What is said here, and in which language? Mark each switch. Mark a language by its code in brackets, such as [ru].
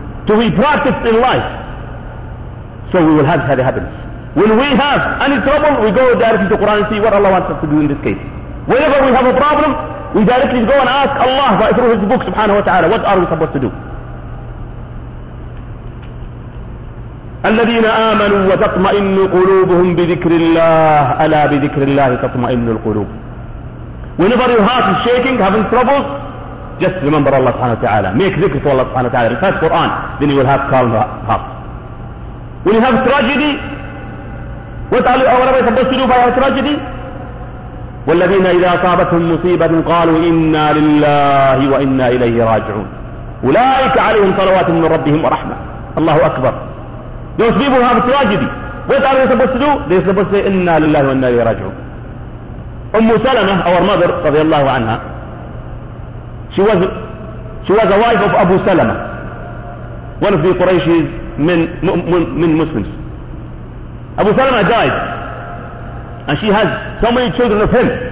[en] To be practiced in life. So we will have the happiness. When we have any trouble, we go directly to Quran and see what Allah wants us to do in this case. Whenever we have a problem, we directly go and ask Allah through His book, subhanahu wa ta'ala, what are we supposed to do? [ar] الذين آمنوا وتطمئن قلوبهم بذكر الله ألا بذكر الله تطمئن القلوب. [en] Whenever your heart is shaking, having troubles, just remember Allah سبحانه وتعالى. Make ذكر to Allah سبحانه وتعالى. Recite Quran, then you will have calm heart. When you have tragedy, what are you supposed to do by a tragedy? [ar] والذين إذا أصابتهم مصيبة قالوا إنا لله وإنا إليه راجعون. أولئك عليهم صلوات من ربهم ورحمة. الله أكبر. [en] Those people have tragedy. What are they supposed to do? They're supposed to say [ar] إنا لله وإنا إليه راجعون. [en] أم سلمة, our mother, [ar] رضي الله عنها, [en] she was a wife of Abu Salama, one of the Quraysh's من Muslims. Abu Salama died, and she has so many children of him.